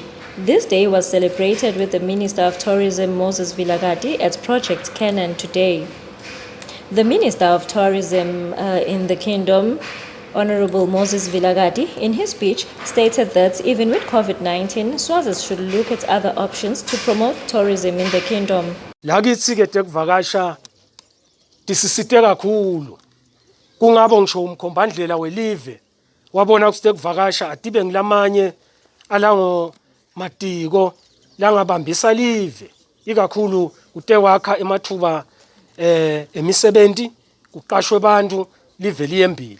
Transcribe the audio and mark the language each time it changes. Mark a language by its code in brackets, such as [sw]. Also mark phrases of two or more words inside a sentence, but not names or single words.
[en] This day was celebrated with the Minister of Tourism, Moses Vilakazi, at Project Canaan today. The Minister of Tourism in the Kingdom, Honorable Moses Vilakazi, in his speech stated that even with COVID-19, Swazis should look at other options to promote tourism in the Kingdom. [ss] Tisisite kakhulu kungabo ngisho umkhombandlela welive wabona kusite kuvakasha adibe ngilamanye alango matiko langabambisa live ikakhulu kute wakha emathuba emisebenzi kuqashwe abantu live liyembili.